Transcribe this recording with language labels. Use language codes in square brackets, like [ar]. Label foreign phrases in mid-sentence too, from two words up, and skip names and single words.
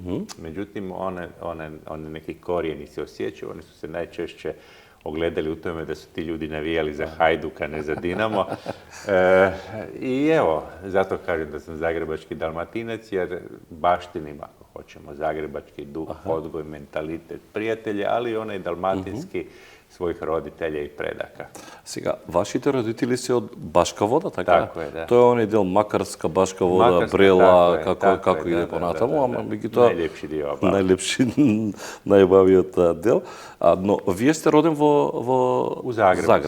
[hr] Međutim, one neki korijeni se osjećaju, oni su se najčešće ogledali u tome da su ti ljudi navijali za Hajduka, ne za Dinamo. I evo, zato kažem da sam zagrebački Dalmatinac, jer baštinim, ako hoćemo zagrebački duh, odgoj, mentalitet, prijatelje, ali i onaj dalmatinski svojih roditelja i predaka. [mk] Сега, вашите родители се од Башка Вода, така? Така е, да. Тоа е оној дел Макарска, Башка Вода, Макарска, Брела, така е, како иде да, понатаму, да, ама да. меѓутоа Најлепши дел, ба. најлепши, најбавиот дел. Но вие сте роден во [hr] У Загребу [mk] Загреб,